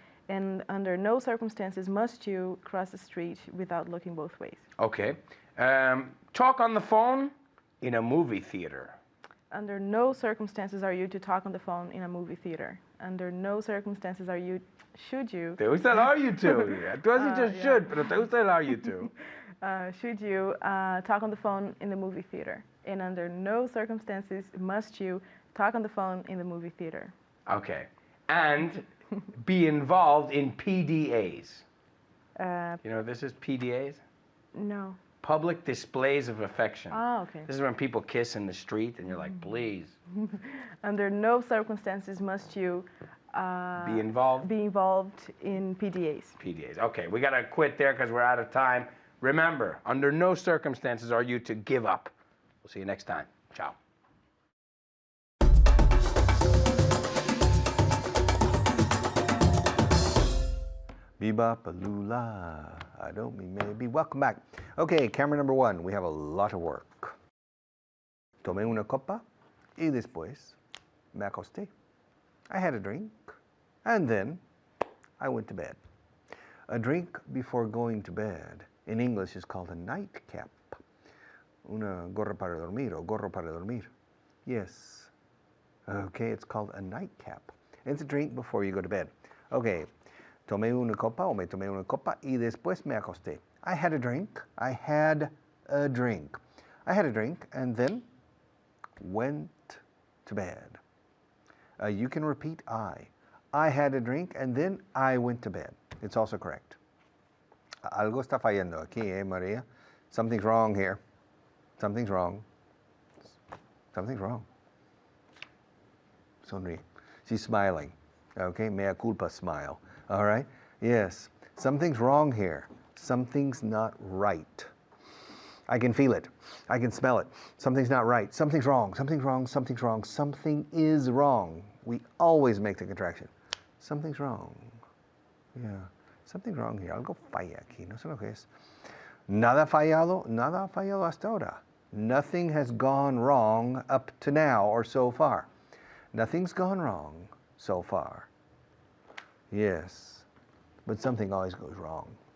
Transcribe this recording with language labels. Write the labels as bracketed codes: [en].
[en] And under no circumstances must you cross the street without looking both ways. Okay. Talk on the phone in a movie theater. Under no circumstances are you to talk on the phone in a movie theater. Under no circumstances should you. [es] ¿Te gusta el [en] are you to? [es] Tú has dicho should, pero te gusta el [en] are you to? Should you talk on the phone in the movie theater. And under no circumstances must you talk on the phone in the movie theater. Okay. And be involved in PDAs. You know what this is, PDAs? No. Public displays of affection. Oh, okay. This is when people kiss in the street and you're like, please. Under no circumstances must you Be involved? be involved in PDAs. PDAs. Okay, we gotta quit there because we're out of time. Remember, under no circumstances are you to give up. We'll see you next time. Ciao. Bebop Lula. I don't mean maybe. Welcome back. Okay, camera number one. We have a lot of work. [es] Tomé una copa y después me acosté. [en] I had a drink and then I went to bed. A drink before going to bed in English is called a nightcap. [es] Una gorra para dormir o gorro para dormir. Yes. [en] Okay, it's called a nightcap. It's a drink before you go to bed. Okay. [es] Tomé una copa o me tomé una copa y después me acosté. [en] I had a drink. I had a drink. I had a drink and then went to bed. You can repeat I. I had a drink and then I went to bed. It's also correct. [es] Algo está fallando aquí, [en] Maria? Something's wrong here. Something's wrong. Something's wrong. [es] Sonríe. [en] She's smiling. Okay, mea culpa smile. All right? Yes. Something's wrong here. Something's not right. I can feel it. I can smell it. Something's not right. Something's wrong. Something's wrong. Something's wrong. Something is wrong. We always make the contraction. Something's wrong. Yeah. Something's wrong here. [es] Algo falla aquí. No sé lo que es. Nada ha fallado hasta ahora. [en] Nothing has gone wrong up to now or so far. Nothing's gone wrong so far. Yes, but something always goes wrong.